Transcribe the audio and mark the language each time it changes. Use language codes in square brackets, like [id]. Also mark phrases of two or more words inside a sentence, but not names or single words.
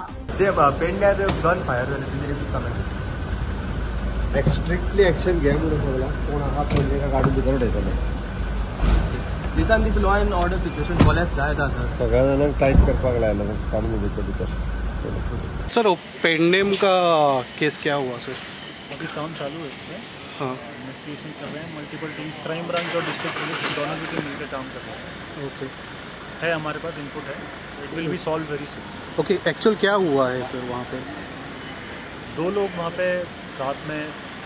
[kok] ते पेडण्यात गन फायर झाले [en] strictly action [kok] घ्या म्हणून कोण हात म्हणजे गाडी भितर उडयता। दिसान दीस [en] law and order situation collapse [kok] जायत आसा। सगळ्या जाणांक टाईट करपाक लायला काढून भितर। [hi] सर पेडनेम का केस क्या हुआ सर? अभी काम चालू है इसमें। हाँ, इन्वेस्टिगेशन कर रहे हैं। [en] multiple teams, crime branch [hi] और [en] district police [hi] दोनों की टीम मिलकर काम कर रहे हैं। ओके है हमारे पास इनपुट है। [en] it will be solve very soon. [hi] ओके, एक्चुअल क्या हुआ है सर वहाँ पे? 2 लोग वहाँ पे रात में थे।